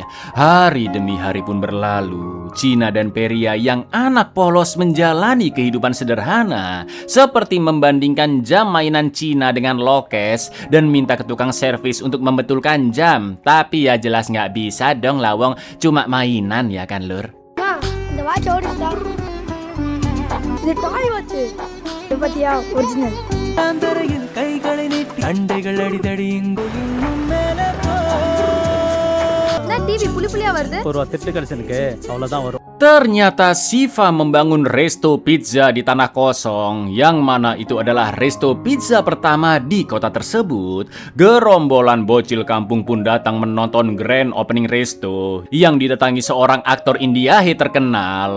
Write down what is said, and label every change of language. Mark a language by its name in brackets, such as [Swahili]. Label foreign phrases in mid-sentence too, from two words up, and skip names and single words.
[Indonesian] Hari demi hari pun berlalu. Cina dan Peria yang anak polos menjalani kehidupan sederhana, seperti membandingkan jam mainan Cina dengan Lokes dan minta ke tukang servis untuk membetulkan jam. Tapi ya jelas nggak bisa dong lawong, cuma mainan ya kan lur. Nah, [Tamil] இந்த வாட்ச் ஓடிச்சுடா. இது [English] toy watch. [Tamil] இது பாத்தியா ஒரிஜினல். அந்தரையில் கைகளை நீட்டி அண்டைகள் அடிதடி என்ன டிவி புளியா வருது? ஒரு திட்டு கடிச்சனுக்கு அவ்வளவுதான் வரும். [Indonesian] Ternyata Siva membangun resto pizza di tanah kosong, yang mana itu adalah resto pizza pertama di kota tersebut. Gerombolan bocil kampung pun datang menonton grand opening resto yang didatangi seorang aktor Indiahe terkenal.